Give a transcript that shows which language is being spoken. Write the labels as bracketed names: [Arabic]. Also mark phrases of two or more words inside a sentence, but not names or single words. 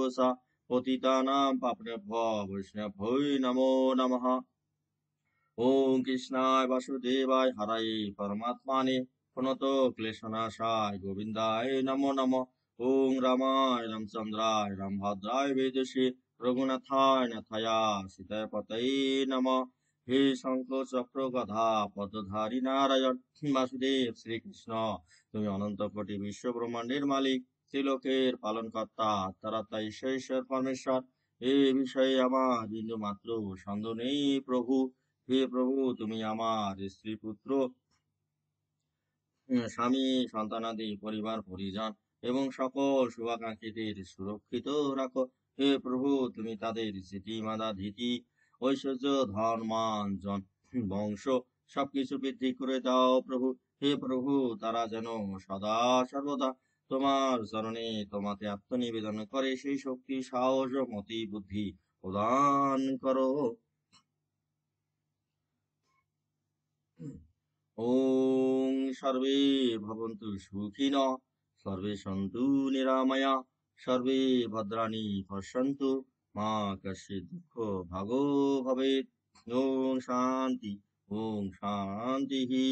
[Sanskrit] च पतितानां पावनेभ्यो वैष्णवेभ्यो नमो नमः ॐ कृष्णाय वासुदेवाय हरये परमात्मने प्रणतो क्लेशनाशाय गोविन्दाय नमो नमः ॐ रामाय रामचन्द्राय रामभद्राय वेदसे रघुनाथाय नाथाय सीताय पतये नमः हे शंकर चक्र गधा पदधारी नारायण वासुदेव [Bangla] শ্রীকৃষ্ণ তুমি অনন্ত কোটি বিশ্ব ব্রহ্মাণ্ডের মালিক ত্রিলোকের পালন কর্তা তারা ঈশ্বর পরমেশ্বর এই বিষয়ে আমার বিন্দু মাত্র সন্দেহ নেই প্রভু হে প্রভু তুমি আমার স্ত্রী পুত্র স্বামী সন্তানাদি পরিবার পরিজন এবং সকল শুভাকাঙ্ক্ষীদের সুরক্ষিত রাখো হে প্রভু তুমি তাদের স্মৃতি মাদা ধীতি ঐশ্বর্য ধন মান জন বংশ সবকিছু বৃদ্ধি করে দাও প্রভু হে প্রভু তারা যেন সদা সর্বদা তোমার চরণে তোমাকে আত্মনিবেদন করে সেই শক্তি সাহস ও মতি বুদ্ধি প্রদান করো [Sanskrit] ॐ सर्वे भवन्तु सुखिनः सर्वे सन्तु निरामया सर्वे भद्राणि पश्यन्तु मा कश्चित् दुःखो भागो भवेत् ॐ शान्ति ॐ शान्तिः